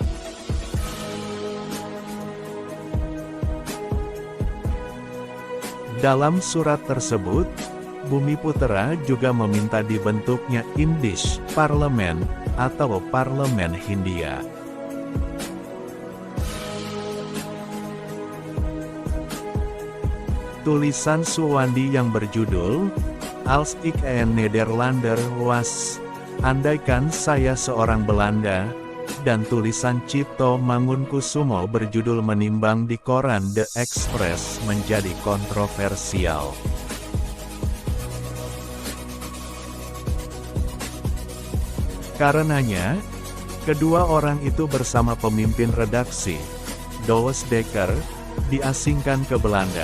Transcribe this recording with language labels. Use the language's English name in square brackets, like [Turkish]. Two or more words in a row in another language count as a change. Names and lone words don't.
[Indonesian] Dalam surat tersebut, Bumi Putera juga meminta dibentuknya [Dutch] Indisch Parlemen, [Indonesian] atau Parlemen Hindia. Tulisan Suwandi yang berjudul, [Dutch] Als ik een Nederlander was, [Indonesian] andaikan saya seorang Belanda, dan tulisan Cipto Mangunkusumo berjudul Menimbang di koran The Express menjadi kontroversial. Karenanya, kedua orang itu bersama pemimpin redaksi, Douwe Dekker, diasingkan ke Belanda.